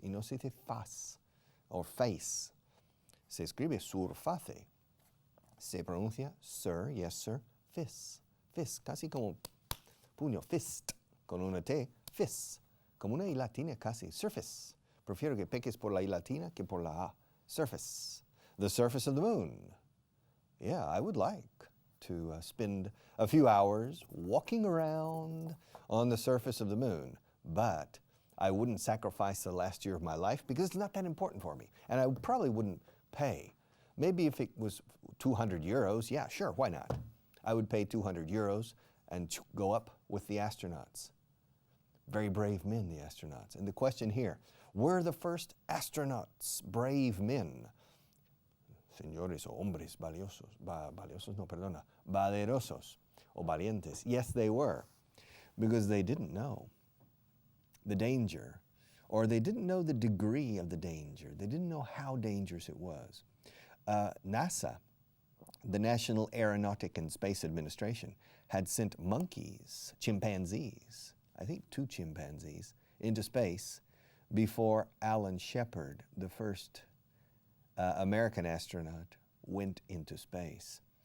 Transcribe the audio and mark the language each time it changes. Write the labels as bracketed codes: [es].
[es] Y no se dice faz o face. Se escribe surface. Se pronuncia sir, yes, sir. Fist. Fist. Casi como puño. Fist. Con una T. Fist. Como una I latina casi. Surface. Prefiero que peques por la I latina que por la A. [en] Surface. The surface of the moon. Yeah, I would like to spend a few hours walking around on the surface of the moon, but I wouldn't sacrifice the last year of my life because it's not that important for me. And I probably wouldn't pay. Maybe if it was 200 euros, yeah, sure, why not? I would pay 200 euros and go up with the astronauts. Very brave men, the astronauts. And the question here, were the first astronauts brave men? [es] Señores o hombres valiosos, valerosos o valientes. [en] Yes, they were, because they didn't know the danger, or they didn't know the degree of the danger. They didn't know how dangerous it was. NASA, the National Aeronautic and Space Administration, had sent monkeys, chimpanzees, I think 2 chimpanzees, into space before Alan Shepard, the first American astronaut, went into space.